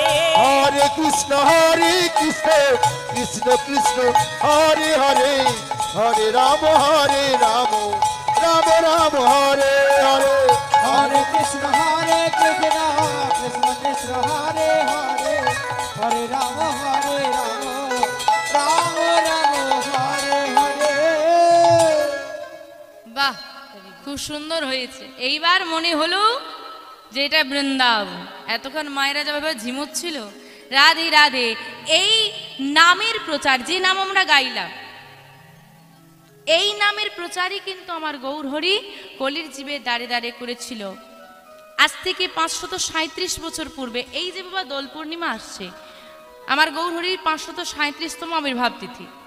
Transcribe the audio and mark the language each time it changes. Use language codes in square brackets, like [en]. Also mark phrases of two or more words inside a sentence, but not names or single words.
[sa] हरे कृष्ण कृष्ण कृष्ण हरे हरे हरे राम राम राम हरे हरे हरे कृष्ण कृष्ण कृष्ण हरे हरे हरे राम राम हरे हरे [bn] বাহ খুব সুন্দর হয়েছে এইবার মনে হলো যে এটা বৃন্দাবন এতক্ষণ মায়েরা যেভাবে ঝিমুচ্ছিল রাধে রাধে এই নামের প্রচার যে নাম আমরা গাইলাম এই নামের প্রচারই কিন্তু আমার গৌরহরি কলির জীবে দাঁড়ে দাঁড়ে করেছিল আজ থেকে 537 বছর পূর্বে এই যে বাবা দোল পূর্ণিমা আসছে আমার গৌরহরির 537তম আবির্ভাব তিথি